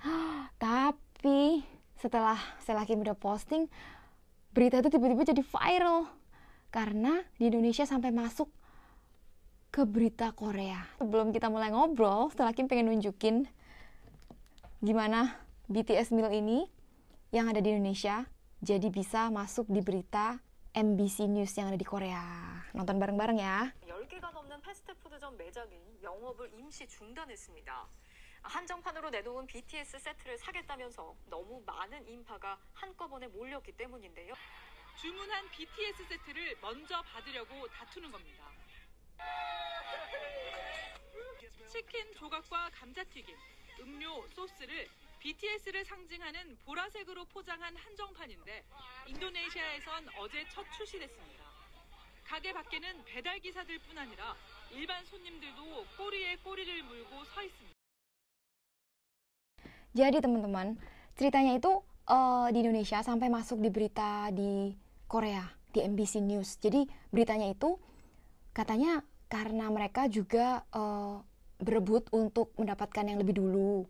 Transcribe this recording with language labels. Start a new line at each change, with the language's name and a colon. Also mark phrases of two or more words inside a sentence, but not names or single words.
Indonesian: Tapi setelah Stella Kim udah posting, berita itu tiba-tiba jadi viral karena di Indonesia sampai masuk ke berita Korea. Sebelum kita mulai ngobrol, Stella Kim pengen nunjukin gimana BTS meal ini yang ada di Indonesia jadi bisa masuk di berita MBC News yang ada di Korea. Nonton bareng-bareng ya.
Korean: 10개가 넘는 패스트푸드점 매장이 영업을 임시 중단했습니다. 한정판으로 내놓은 BTS 세트를 사겠다면서 너무 많은 인파가 한꺼번에 몰렸기 때문인데요. 주문한 BTS 세트를 먼저 받으려고 다투는 겁니다. 치킨 조각과 감자튀김, 음료, 소스를 BTS를 상징하는 보라색으로 포장한 한정판인데 인도네시아에선 어제 첫 출시됐습니다. 가게 밖에는 배달 기사들뿐 아니라 일반 손님들도 꼬리에 꼬리를 물고 서 있습니다.
Indonesian: Jadi teman-teman, ceritanya itu di Indonesia sampai masuk di berita di Korea, di MBC News. Jadi beritanya itu katanya karena mereka juga berebut untuk mendapatkan yang lebih dulu.